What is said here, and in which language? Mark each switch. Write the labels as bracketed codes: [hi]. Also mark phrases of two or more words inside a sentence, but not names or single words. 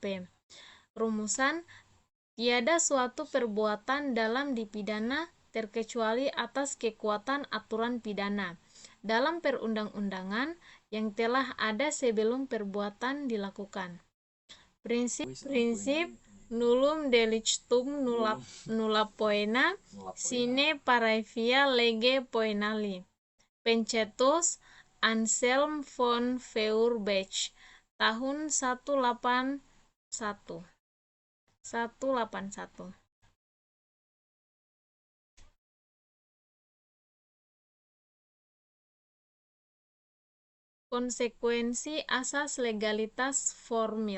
[id] Rumusan, tiada suatu perbuatan dalam dipidana terkecuali atas kekuatan aturan pidana dalam perundang-undangan yang telah ada sebelum perbuatan dilakukan. Prinsip [la] nullum delictum nulla poena sine paraevia lege poenali. [id] Pencetus Anselm von Feuerbach tahun 181. Konsekuensi asas legalitas formil.